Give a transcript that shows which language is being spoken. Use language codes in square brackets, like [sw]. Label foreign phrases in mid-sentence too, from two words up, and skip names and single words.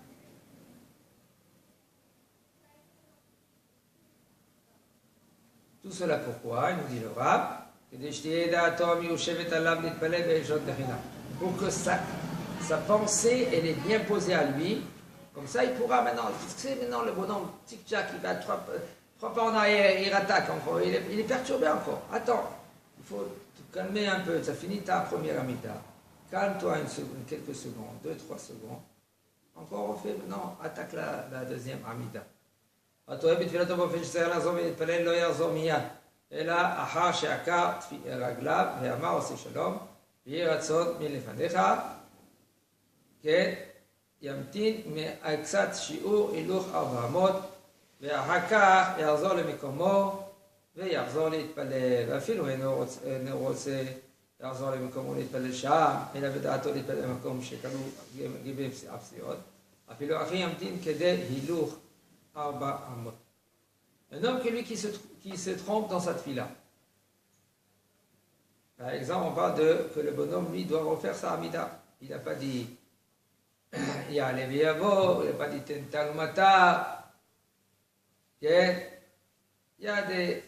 [fr] Tout cela pourquoi, il nous dit le Rav, pour que sa pensée elle est bien posée à lui, comme ça il pourra maintenant, c'est maintenant le bonhomme tic-tac, il va 3 pas en arrière, il attaque encore, il est perturbé encore. Attends, il faut te calmer un peu, ça finit ta première amida. Calme-toi quelques secondes, 2-3 secondes. Encore on fait maintenant, attaque la deuxième amida. [he] התואם בתפילתו באופן שצריך לעזור ולהתפלל לא יעזור מיד, אלא אחר שעקר רגליו ואמר עושה שלום, ויהי רצון מלפניך, כן, ימתין קצת שיעור הילוך 400, ואחר כך יחזור למקומו ויחזור להתפלל, ואפילו אינו רוצה לחזור למקומו להתפלל שם, אלא בדעתו להתפלל במקום שכלו גיבי הפסיעות, אפילו אחי ימתין כדי הילוך 400. [fr] Un homme qui se trompe dans sa tfila. Par exemple, on parle que le bonhomme, lui, doit refaire sa amida. Il n'a pas dit [he] יעלה ויבוא, [fr] il n'a pas dit Tentalumata. Il y a des.